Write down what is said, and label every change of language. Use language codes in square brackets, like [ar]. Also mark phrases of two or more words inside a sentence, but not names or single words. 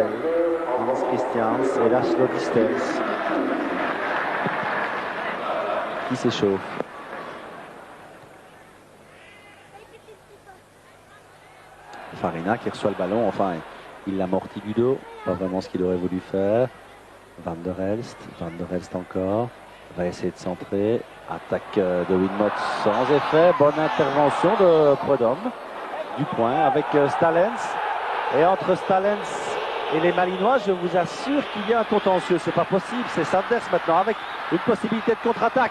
[fr] Hans Christians et Laszlo Distel qui s'échauffe. Farina qui reçoit le ballon, enfin il l'amortit du dos, pas vraiment ce qu'il aurait voulu faire. Van der Elst encore, va essayer de centrer, attaque de Wilmot sans effet, bonne intervention de Prudhomme, du point avec Stalens, et entre Stalens et les Malinois, je vous assure qu'il y a un contentieux, c'est pas possible, c'est Sanders maintenant avec une possibilité de contre-attaque.